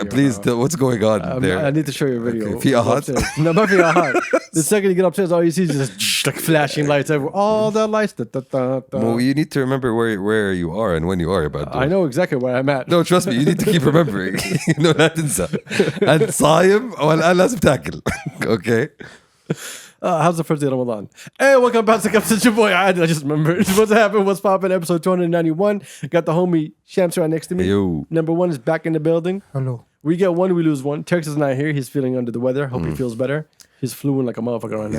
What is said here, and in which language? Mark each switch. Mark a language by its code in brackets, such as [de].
[en] Yeah, please tell what's going on there. I need to show you a video. Okay. [ar] في أحد? [en] No, not [ar] في أحد. [en] The second you get upstairs, all you see is just like flashing lights everywhere. All the lights. Well, you need to remember where you are and when you are about I know exactly where I'm at. No, trust me, you need to keep remembering. No, [ar] لا تنسى. أنت صايم والآن لازم تاكل. [en] Okay. How's the first day of Ramadan? Hey, welcome back to Kabsa Boys. I just remembered what's happened, what's popping, episode 291. Got the homie Shams right next to me. Yo. Number one is back in the building. Hello. We get one, we lose one. Tex is not here. He's feeling under the weather. Hope he feels better. He's fluent like a motherfucker right now.